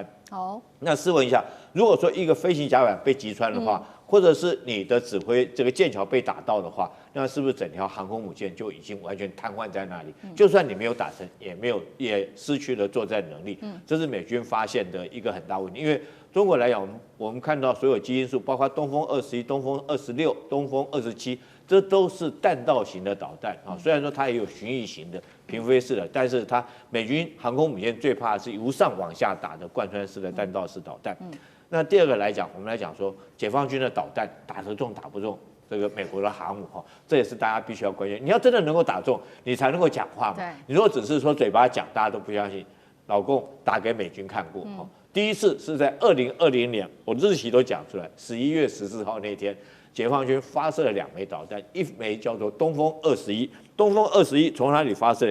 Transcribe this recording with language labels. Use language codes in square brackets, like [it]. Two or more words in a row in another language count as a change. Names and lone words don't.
[zh] 那試問一下，如果說一個飛行甲板被擊穿的話，或者是你的指揮這個艦橋被打到的話，那是不是整条航空母艦就已經完全癱瘓在那裡？就算你沒有打成，也失去了作戰能力。這是美軍發現的一個很大問題。因為中國來講，我們看到所有基因數，包括東風21、東風26、東風27，這都是彈道型的導彈啊。雖然說它也有巡弋型的、平飛式的，但是它美軍航空母艦最怕的是由上往下打的貫穿式的彈道式導彈。那第二個來講，我們來講說解放軍的導彈打得中打不中這個美國的航母這也是大家必須要關心。你要真的能夠打中，你才能夠講話嘛。你如果只是說嘴巴講，大家都不相信。老共打給美軍看過第一次是在2020年，我日期都講出來，11月14號那天，解放軍發射了2枚導彈，一枚叫做東風21，東風21從哪裡發射？